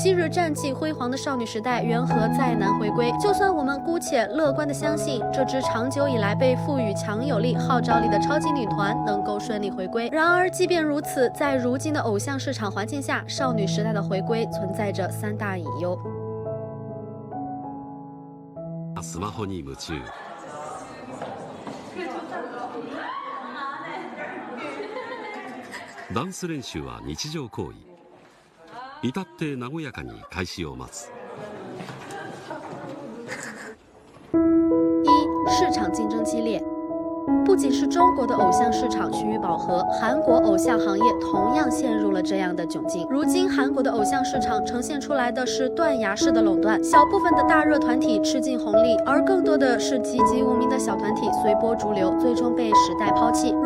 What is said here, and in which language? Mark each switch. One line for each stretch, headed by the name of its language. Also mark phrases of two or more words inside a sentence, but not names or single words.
Chinese: 昔日战绩辉煌的少女时代缘何再难回归？就算我们姑且乐观的相信这支长久以来被赋予强有力号召力的超级女团能够顺利回归，然而即便如此，在如今的偶像市场环境下，少女时代的回归存在着3大隐忧。
Japanese: スマホに夢中。ダンス練習は日常行為。至って和やかに開始を待つ。
Chinese: 市场竞争激烈。不仅是中国的偶像市场趋于饱和，韩国偶像行业同样陷入了这样的窘境。如今韩国的偶像市场呈现出来的是断崖式的垄断，小部分的大热团体吃尽红利，而更多的是籍籍无名的小团体随波逐流，最终被时代抛弃。